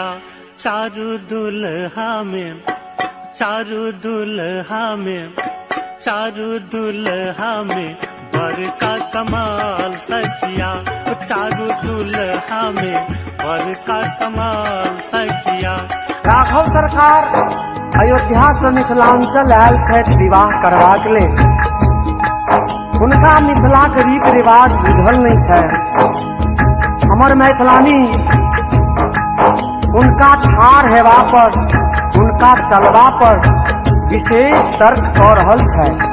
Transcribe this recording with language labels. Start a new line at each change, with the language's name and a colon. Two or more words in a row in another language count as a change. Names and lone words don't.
Maithili: चारू दुल्हा में, चारू दुल्हा में, चारू दुल्हा में बर का कमाल सखिया, चारू दुल्हा में बर का कमाल सखिया। राघव सरकार अयोध्या से मिथिलांचल आयल छथि विवाह करबाक लेल। हुनका मिथिलाक रीत रिवाज बुझल नहीं है। हमर मैथिलानी उनका ठाढ़ हेबा पर, उनका चलबा पर विशेष तर्क कऽ रहल छै।